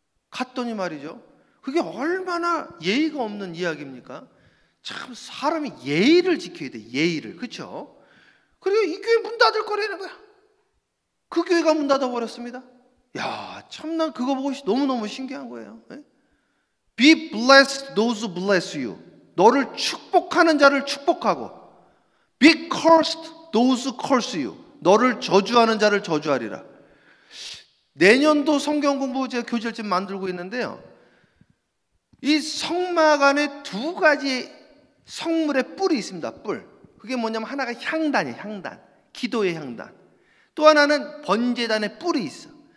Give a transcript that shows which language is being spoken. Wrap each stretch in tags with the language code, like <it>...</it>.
<ko>갔더니 말이죠, 그게 얼마나 예의가 없는 이야기입니까? 참, 사람이 예의를 지켜야 돼. 예의를. 그렇죠? 그리고 이 교회 문 닫을 거라는 거야. 그 교회가 문 닫아버렸습니다. 야, 참, 난 그거 보고 너무너무 신기한 거예요.</ko> <en>Be blessed those who bless you. 너를 축복하는 자를 축복하고, Be cursed those who curse you.</en> <ko>너를 저주하는 자를 저주하리라. 내년도 성경 공부 제가 교재를 지금 만들고 있는데요, 이 성막 안에 2가지 성물의 뿔이 있습니다. 뿔. 그게 뭐냐면 하나가 향단이에요. 향단. 기도의 향단. 또 하나는 번제단의 뿔이 있어.</ko>